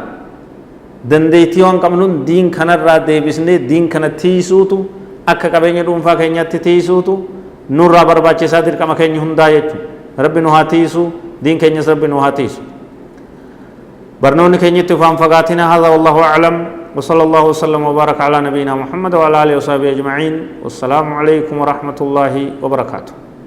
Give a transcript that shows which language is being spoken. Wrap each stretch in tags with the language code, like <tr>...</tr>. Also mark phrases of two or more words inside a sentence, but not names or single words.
<om>dandeettii waan qabnuun diin kanarraa deebisnee diin kana tiisuutu akka qabeenya dhuunfaa keenyatti tiisuutu nurraa barbaachisaa dirqama keenya hundaa jechuudha rabbi nu haa tiisu diin keenyas rabbi nu haa tiisu barnoonni keenyatti ufaan fagaatina hadha</om> <ar>والله أعلم وصلى الله وسلم وبارك على نبينا محمد وعلى اله وصحبه اجمعين والسلام عليكم ورحمه الله وبركاته</ar>